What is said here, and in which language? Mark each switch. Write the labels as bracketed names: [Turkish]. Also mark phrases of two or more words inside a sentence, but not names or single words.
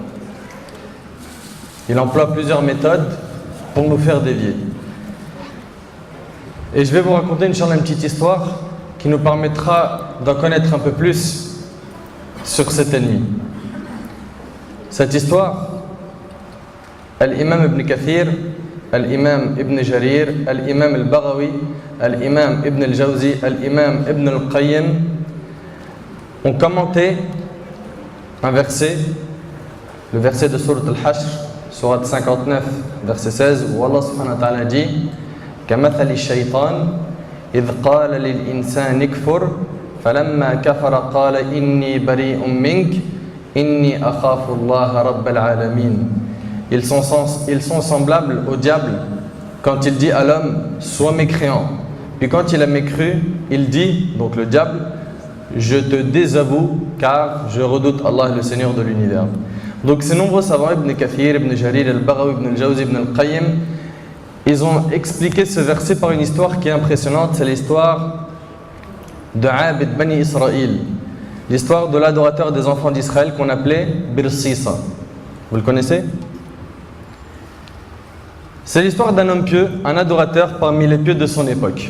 [French] Il emploie plusieurs méthodes pour nous faire dévier. Et je vais vous raconter une petite histoire qui nous permettra d'en connaître un peu plus sur cet ennemi. Cette histoire, Al-Imam Ibn Kathir, Al-Imam Ibn Jarir, Al-Imam Al-Baghawi, Al-Imam Ibn Al-Jawzi, Al-Imam Ibn Al-Qayyim ont commenté un verset, le verset de Sourate Al-Hashr, Sourate 59, verset 16, où Allah [Arabic] سبحانه وتعالى [French] dit [Arabic] كَمَثَلِ الشَّيْطَانِ إِذْ قَالَ لِلْإِنسَانِ اكْفُرْ فَلَمَّا كَفَرَ قَالَ إِنِّي بَرِيءٌ مِّنكَ إِنِّي أَخَافُ اللَّهَ رَبَّ الْعَالَمِينَ. [French] Ils sont semblables au diable quand il dit à l'homme « sois mécréant ». Puis quand il a mécru, il dit, donc le diable, « je te désavoue car je redoute Allah le Seigneur de l'univers ». Donc ces nombreux savants, Ibn Kathir, Ibn Jarir, Al-Baghawi, Ibn Al-Jawzi, Ibn Al-Qayyim, ils ont expliqué ce verset par une histoire qui est impressionnante. C'est l'histoire de Abid Bani Israël, l'histoire de l'adorateur des enfants d'Israël qu'on appelait Birsisa. Vous le connaissez? C'est l'histoire d'un homme pieux, un adorateur parmi les pieux de son époque.